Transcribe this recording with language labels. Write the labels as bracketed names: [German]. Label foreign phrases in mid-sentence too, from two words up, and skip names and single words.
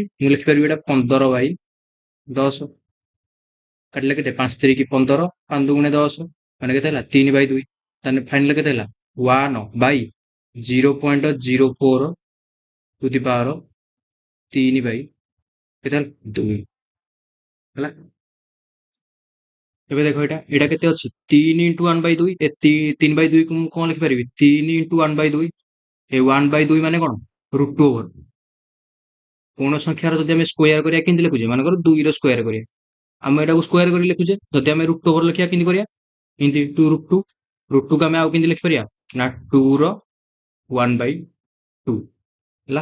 [Odia] ମୁଁ ଲିଖିପାରିବି ଏଟା 15 ବାଇ 10 କାଟିଲେ କେତେ 5 3 15 5 2 10 ମାନେ କେତେ ହେଲା 3 ବାଇ 2। ତାହେଲେ ଫାଇନାଲ କେତେ ହେଲା 1 ବାଇ 0.04 [English] to the power [Odia] 3 ବାଇ କେତେ ହେଲା 2 ହେଲା। ଏବେ ଦେଖ ଏଇଟା କେତେ ଅଛି [English] 3 into 1 by 2। [Odia] 3 by 2 କୁ ମୁଁ କଣ ଲେଖିପାରିବି [English] 3 into 1 by 2। [Odia] ଏ 1 by 2 ମାନେ କଣ [English] root over. [Odia] କୌଣସି ସଂଖ୍ୟାର ଯଦି ଆମେ ସ୍କୋୟାର କରିବା କେମିତି ଲେଖୁଛେ ମାନେକର 2 ର ସ୍କୋୟାର କରିବା ଆମେ ଏଟାକୁ ସ୍କୋୟାର କରି ଲେଖୁଛେ। ଯଦି ଆମେ [English] root over [Odia] ଲେଖିବା କେମିତି କରିବା ଏମିତି 2 ରୁଟ୍ 2 ରୁଟ୍ 2 କୁ ଆମେ ଆଉ କେମିତି ଲେଖିପାରିବା ନା 2 ର 1 by 2 ହେଲା।